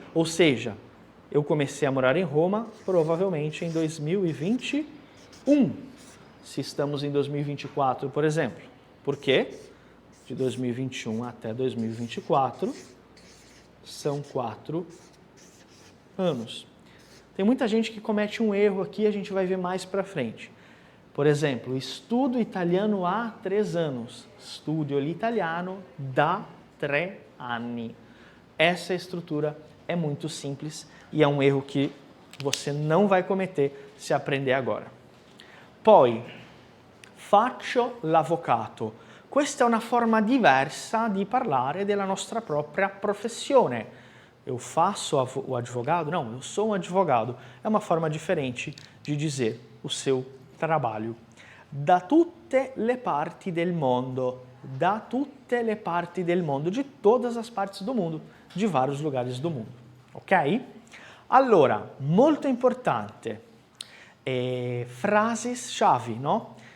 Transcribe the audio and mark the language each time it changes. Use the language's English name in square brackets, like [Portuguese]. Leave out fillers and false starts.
[Portuguese] Ou seja, eu comecei a morar em Roma provavelmente em 2021, se estamos em 2024, por exemplo. Por quê? De 2021 até 2024 são 4 anos. Tem muita gente que comete um erro aqui, a gente vai ver mais para frente. Por exemplo, estudo italiano há 3 anos. [Italian] Studio l'italiano da 3 anni. [Portuguese] Essa estrutura é muito simples e é um erro que você não vai cometer se aprender agora. [Italian] Poi, faccio l'avvocato. Questa è una forma diversa di parlare della nostra propria professione. [Portuguese] Eu faço o advogado? Não, eu sou um advogado. É uma forma diferente de dizer o seu trabalho. [Italian] Da tutte le parti del mondo. Da tutte le parti del mondo. [Portuguese] De todas as partes do mundo. De vários lugares do mundo. Ok? [Italian] Allora, molto importante. [Portuguese] Frasi-chave, [Italian] no?